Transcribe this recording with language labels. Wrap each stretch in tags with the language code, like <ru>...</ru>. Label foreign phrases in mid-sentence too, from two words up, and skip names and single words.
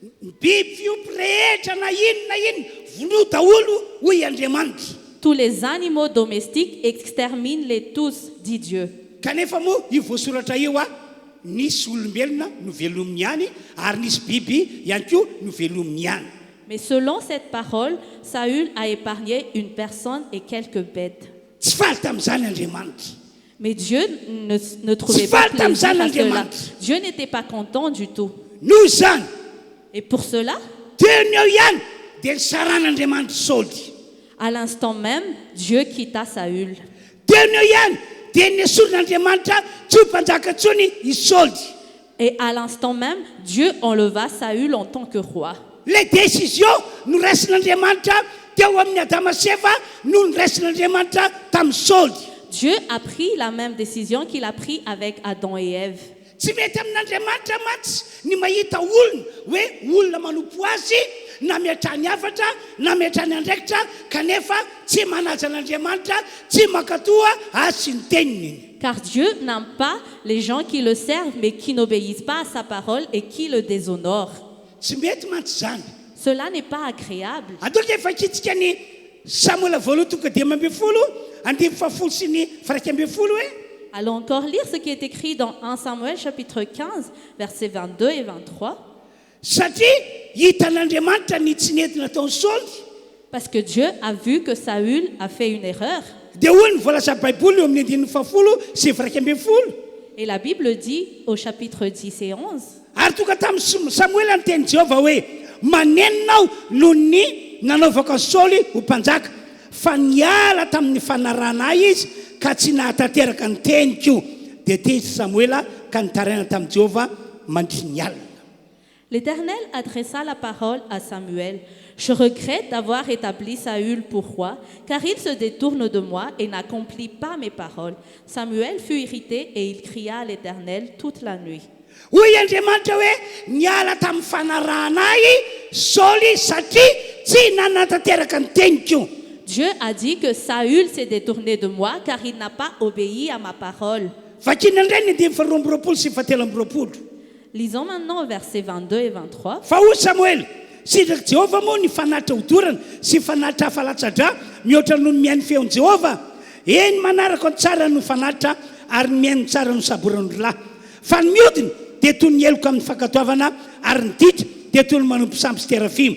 <mg>biby fiompy rehetra na ino vono daholo hoy Andriamanitra.</mg> <fr>Tous les animaux domestiques, extermine-les tous, dit Dieu.</fr> <mg>Kanefa moa io voasoratra io nisy olombelona no velominy ihany ary nisy biby ihany koa no velominy ihany.</mg> <fr>Mais selon cette parole, Saül a épargné une personne et quelques bêtes.</fr> <mg>Tsy faly tamin'izany Andriamanitra.</mg> <fr>Mais Dieu ne trouvait pas plaisir à cela. Dieu n'était pas content du tout.</fr> <mg>Noho izany</mg> <fr>Et pour cela,</fr> <mg>teny eo ihany dia nisaran'Andriamanitra Saoly.</mg> <fr>à l'instant même, Dieu quitta Saül.</fr> <mg>Teny eo ihany dia nesorin'Andriamanitra tsy ho mpanjaka intsony i Saoly.</mg> <fr>Et à l'instant même, Dieu enleva Saül en tant que roi. Les décisions</fr> <mg>no raisin'Andriamanitra teo amin'ny Adama sy Eva no raisin'Andriamanitra tamin'ny Saoly.</mg> <fr>Dieu a pris la même décision qu'il a pris avec Adam et Ève.</fr> <mg>Tsy mety amin'Andriamanitra matsy ny mahita olona hoe olona manompo azy na miatrany afatra na miatrany andraikitra kanefa tsy manaja an'Andriamanitra tsy makatoa azy sy ny teniny.</mg> <fr>Car Dieu n'aime pas les gens qui le servent, mais qui n'obéissent pas à sa parole et qui le déshonorent.</fr> <mg>Tsy mety mantsy zany.</mg> <fr>Cela n'est pas agréable.</fr> <mg>Ataoko efa kitsika ny Samuel voaloha tonga dimy ambin'ny folo andimy fahafolo sy ny faraiky ambin'ny folo hoe</mg> <fr>Allons encore lire ce qui est écrit dans 1 Samuel chapitre 15, versets 22 et 23.</fr> <mg>satria hitan'Andriamanitra ny tsy nety nataon'ny Saoly.</mg> <fr>Parce que Dieu a vu que Saül a fait une erreur.</fr> <mg>Dia hoy ny voalaza Baiboly eo amin'ny andininy fahafolo sy faraiky ambin'ny folo.</mg> <fr>Et la Bible dit au chapitre 10 et 11,</fr> <mg>Ary tonga tamin'ny Samuel ny teny Jéhovah hoe manenonao noho ny nanaovako ny Saoly ho mpanjaka fa niala tamin'ny fanarana izy ka tsy nahatanteraka ny teniko. Dia teny Samuel ka nitaraina tamin'i Jéhovah mandry ny alina.</mg> <fr>l'Éternel adressa la parole à Samuel. Je regrette d'avoir établi Saül pour roi, car il se détourne de moi et n'accomplit pas mes paroles. Samuel fut irrité et il cria à l'Éternel toute la nuit.</fr> <mg>Hoy Andriamanitra hoe niala tamin'ny fanarahanay Saoly satria tsy nanatanteraka ny teniko.</mg> <fr>Dieu a dit que Saül s'est détourné de moi, car il n'a pas obéi à ma parole.</fr> <mg>Vakina indray ny andimy faharoa amby roapolo sy fahatelo amby roapolo.</mg> <fr>Lisons maintenant versets 22 et 23.</fr> <mg>Fa hoy Samuel, sitraky Jéhovah moa ny fanatitra hodorana sy fanatitra hafalatsadra mihoatra noho ny mihaino feon'i Jéhovah. Eny manaraka ny tsara no fanatitra ary ny mihaino tsara no saborany lahy. Fa ny mihodiny dia toy ny eloko amin'ny fankatoavana ary ny ditra dia toy ny manompo samby sy terafimy.</mg>